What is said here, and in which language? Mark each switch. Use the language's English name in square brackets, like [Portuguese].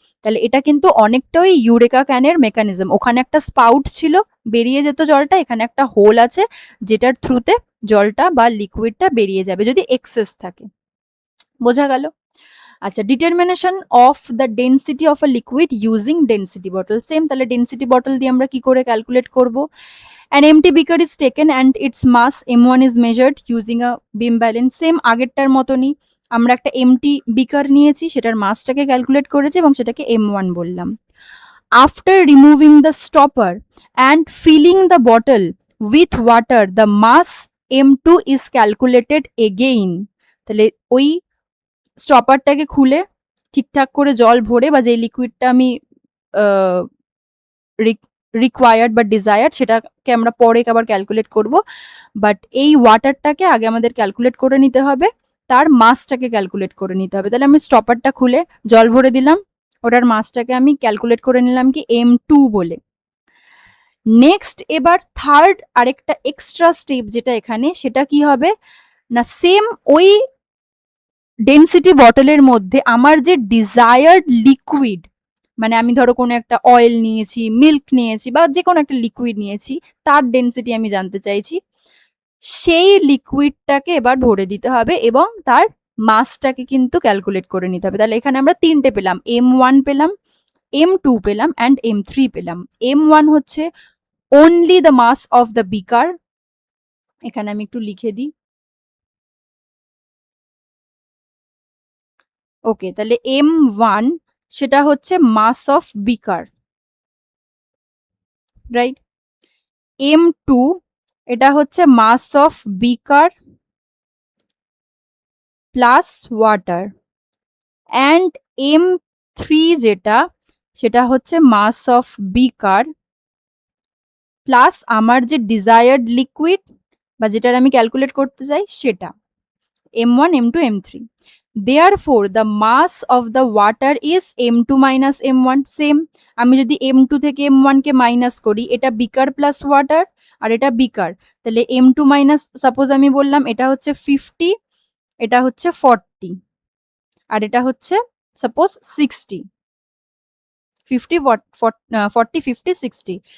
[Bangla] তাহলে এটা কিন্তু অনেকটা ওই ইউরেকা ক্যানের মেকানিজম, ওখানে একটা স্পাউট ছিল, বেরিয়ে যেত জলটা, এখানে একটা হোল আছে যেটার থ্রুতে জলটা বা লিকুইডটা বেরিয়ে যাবে যদি এক্সেস থাকে। বোঝা গেল? [English] আচ্ছা, determination of the density of a liquid using density bottle. [Bangla] Same, তাহলে ডেনসিটি বটল দিয়ে আমরা কি করে ক্যালকুলেট করব? [English] An empty beaker is taken and its mass m1 is measured using a beam balance. [Bangla] Same আগেরটার মতনই, আমরা একটা এমটি বিকার নিয়েছি, সেটার মাসটাকে ক্যালকুলেট করেছি এবং সেটাকে m1 বললাম। [English] After removing the stopper and filling the bottle with water, the mass m2 is calculated again. [Bangla] তাহলে ওই স্টপারটাকে খুলে ঠিকঠাক করে জল ভরে বা যে লিকুইডটা আমি রিকোয়ার্ড বা ডিজায়ার্ড সেটাকে আমরা পরে আবার ক্যালকুলেট করব, বাট এই ওয়াটারটাকে আগে আমাদের ক্যালকুলেট করে নিতে হবে, তার মাসটাকে ক্যালকুলেট করে নিতে হবে। তাহলে আমি স্টপারটা খুলে জল ভরে দিলাম, ওটার মাসটাকে আমি ক্যালকুলেট করে নিলাম কি m2 বলে। নেক্সট এবার থার্ড আরেকটা এক্সট্রা স্টেপ যেটা এখানে, সেটা কি হবে না, সেম ওই ডেনসিটি বটলের মধ্যে আমার যে ডিজায়ার্ড লিকুইড, মানে আমি ধরো কোনো একটা অয়েল নিয়েছি, মিল্ক নিয়েছি বা যে কোনো একটা লিকুইড নিয়েছি, তার ডেনসিটি আমি জানতে চাইছি, সেই লিকুইডটাকে এবার ভরে দিতে হবে এবং তার মাসটাকে কিন্তু ক্যালকুলেট করে নিতে হবে। তাহলে এখানে আমরা তিনটে পেলাম, m1 পেলাম, m2 পেলাম অ্যান্ড m3 পেলাম। m1 হচ্ছে [English] only the mass of the beaker, [Bangla] এখানে আমি একটু লিখে দিই। ওকে, তাহলে m1 সেটা হচ্ছে মাস অফ বিকার, রাইট? m2 এটা হচ্ছে মাস of beaker plus water, and m3 যেটা সেটা হচ্ছে মাস অফ বিকার প্লাস আমার যে ডিজায়ার্ড লিকুইড বা যেটার আমি ক্যালকুলেট করতে চাই সেটা, m1 m2 m3। [English] Therefore the mass of the water is m2 minus m1. [Bangla] Same, আমি যদি m2 থেকে m1 কে মাইনাস করি, এটা বিকার প্লাস ওয়াটার আর এটা বিকার, তাহলে m2 মাইনাস, সাপোজ আমি বললাম এটা হচ্ছে 50, এটা হচ্ছে 40 আর এটা হচ্ছে সাপোজ 60, 50 40 50 60।